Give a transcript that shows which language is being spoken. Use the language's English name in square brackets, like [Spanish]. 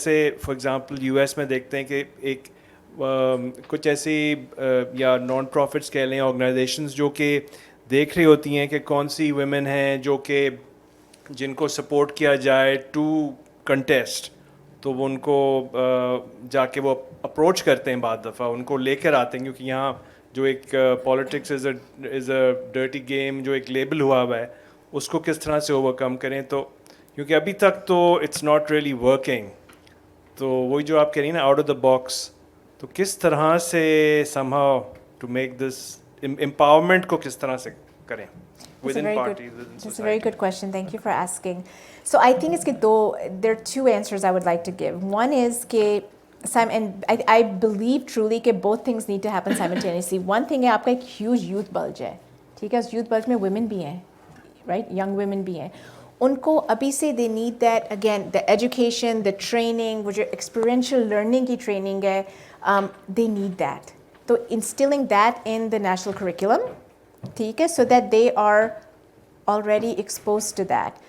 [Hindi] जैसे for example US में देखते हैं कि एक कुछ ऐसी या नॉन प्रॉफिट्स कह लें ऑर्गेनाइजेशंस जो कि देख रही होती हैं कि कौन सी वुमेन हैं जो कि जिनको सपोर्ट किया जाए टू कंटेस्ट, तो वो उनको जाके वो अप्रोच करते हैं, बाद दफ़ा उनको लेकर आते हैं, क्योंकि यहाँ जो एक [English] politics is a dirty game [Hindi] जो एक लेबल हुआ है, उसको किस तरह से ओवरकम करें? तो क्योंकि अभी तक तो [English] it's not really working, [Hindi] तो वही जो आप कह रही हैं ना, आउट ऑफ द बॉक्स, तो किस तरह से [English] somehow to make this [Hindi] empowerment को किस तरह से करें [English] within parties, within society? That's a very good question. Thank you for asking. So I think there are two answers I would like to give. One is and I believe truly that both things need to happen simultaneously. One thing [Hindi] है, आपका एक huge youth bulge है, ठीक है, उस youth bulge में women भी हैं, right? Young women भी हैं. [English] उनको अभी से they need that, again, the education, the training, [Hindi] वो जो experiential learning की training है, [English] they need that. So instilling that in the national curriculum, [Hindi] ठीक है, [English] so that they are already exposed to that.